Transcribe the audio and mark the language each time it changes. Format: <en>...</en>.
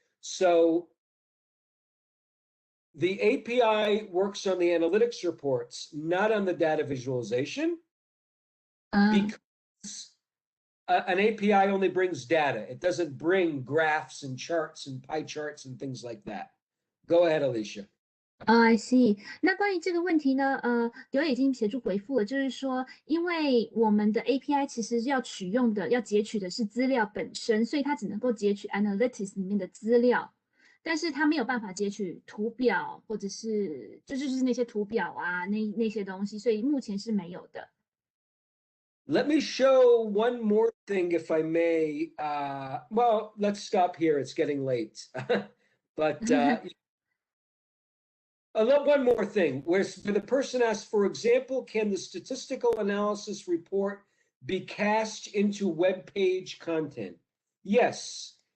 <en>So the API works on the analytics reports, not on the data visualization, because an API only brings data. It doesn't bring graphs and charts and pie charts and things like that. Go ahead, Alicia. I see.</en> <zh>那关于这个问题呢，刘已经协助回复了，就是说，因为我们的 API 其实要截取的是资料本身，所以它只能够截取 Analytics 里面的资料，但是它没有办法截取图表或者是就是那些图表啊，那些东西，所以目前是没有的。</zh> <en>Let me show one more thing, if I may. Well, let's stop here. It's getting late. But one more thing, where the person asks, for example, can the statistical analysis report be cast into web page content? Yes.</en>